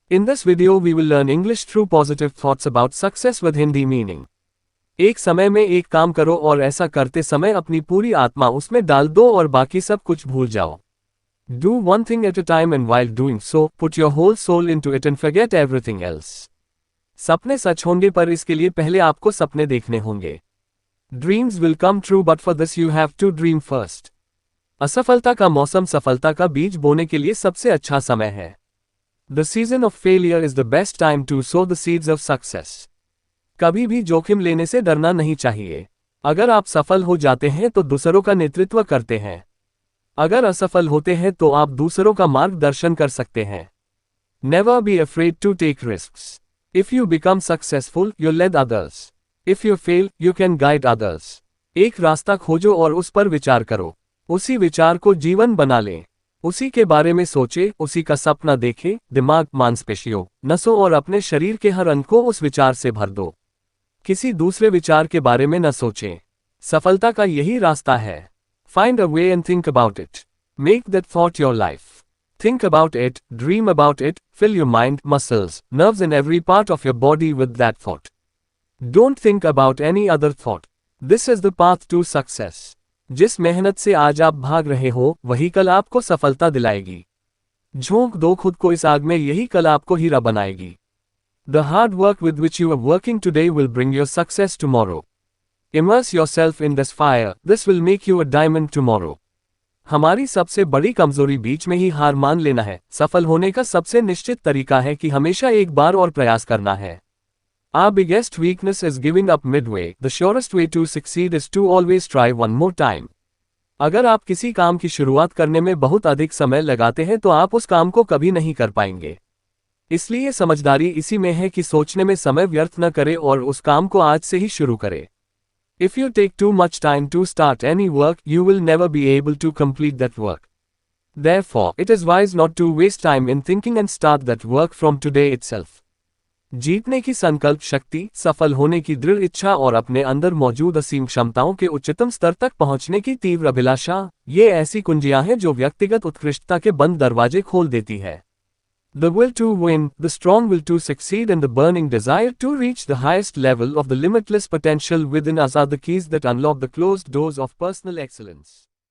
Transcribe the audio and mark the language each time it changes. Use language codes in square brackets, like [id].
[en] In this video we will learn English through positive thoughts about success with Hindi meaning. [hi] एक समय में एक काम करो और ऐसा करते समय अपनी पूरी आत्मा उसमें डाल दो और बाकी सब कुछ भूल जाओ. [en] Do one thing at a time and while doing so, put your whole soul into it and forget everything else. [hi] सपने सच होंगे पर इसके लिए पहले आपको सपने देखने होंगे. [en] Dreams will come true but for this you have to dream first. [hi] असफलता का मौसम सफलता का बीज बोने के लिए सबसे अच्छा समय है. [en] The season of failure is the best time to sow the seeds of success. [hi] कभी भी जोखिम लेने से डरना नहीं चाहिए. अगर आप सफल हो जाते हैं तो दूसरों का नेतृत्व करते हैं. अगर असफल होते हैं तो आप दूसरों का मार्गदर्शन कर सकते हैं. [en] Never be afraid to take risks. If you become successful, you lead others. If you fail, you can guide others. [hi] एक रास्ता खोजो और उस पर विचार करो. उसी विचार को जीवन बना लें. उसी के बारे में सोचे, उसी का सपना देखें, दिमाग, मांसपेशियों, नसों और अपने शरीर के हर अंग को उस विचार से भर दो. किसी दूसरे विचार के बारे में न सोचें. सफलता का यही रास्ता है. [en] Find a way and think about it. Make that thought your life. Think about it, dream about it, fill your mind, muscles, nerves and every part of your body with that thought. Don't think about any other thought. This is the path to success. [hi] जिस मेहनत से आज आप भाग रहे हो, वही कल आपको सफलता दिलाएगी. झोंक दो खुद को इस आग में, यही कल आपको हीरा बनाएगी. [en] The hard work with which you are working today will bring your success tomorrow. Immerse yourself in this fire, this will make you a diamond tomorrow. [hi] हमारी सबसे बड़ी कमजोरी बीच में ही हार मान लेना है. सफल होने का सबसे निश्चित तरीका है कि हमेशा एक बार और प्रयास करना है. [en] Our biggest weakness is giving up midway. The surest way to succeed is to always try one more time. [hi] अगर आप किसी काम की शुरुआत करने में बहुत अधिक समय लगाते हैं तो आप उस काम को कभी नहीं कर पाएंगे. इसलिए समझदारी इसी में है कि सोचने में समय व्यर्थ न करें और उस काम को आज से ही शुरू करें. [en] If you take too much time to start any work, you will never be able to complete that work. Therefore, it is wise not to waste time in thinking and start that work from today itself. [hi] जीतने की संकल्प शक्ति, सफल होने की दृढ़ इच्छा और अपने अंदर मौजूद असीम क्षमताओं के उच्चतम स्तर तक पहुंचने की तीव्र अभिलाषा, ये ऐसी कुंजियां हैं जो व्यक्तिगत उत्कृष्टता के बंद दरवाजे खोल देती है. [en] The will to win, the strong will to succeed and the burning desire to reach the highest level of the limitless potential within us are the keys that unlock the closed doors of personal excellence.